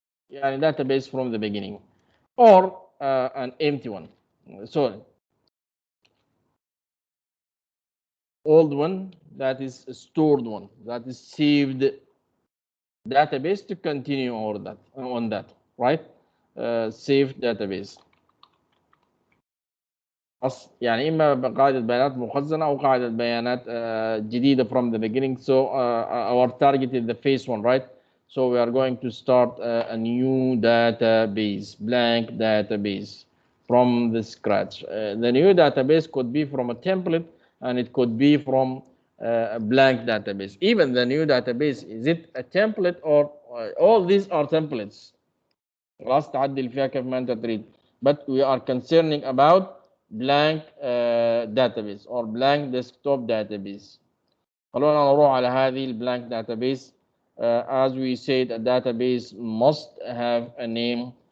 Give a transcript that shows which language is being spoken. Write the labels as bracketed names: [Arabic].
[Arabic] يعني [English] database from the beginning. or an empty one. So old one, that is a stored one, that is saved database to continue on that, right? Saved database. [Arabic] يعني إما قاعدة بيانات مخزنة أو قاعدة بيانات جديدة [English] from the beginning. So our target is the phase one, right? So we are going to start a new database, blank database from the scratch. The new database could be from a template and it could be from a blank database. Even the new database, is it a template or all these are templates. [Arabic] خلاص تعدل فيها كيف ما أنت تريد. [English] But we are concerning about blank database or blank desktop database. [Arabic] خلونا نروح على هذه البلانك database. [English] As we said, a database must have a name.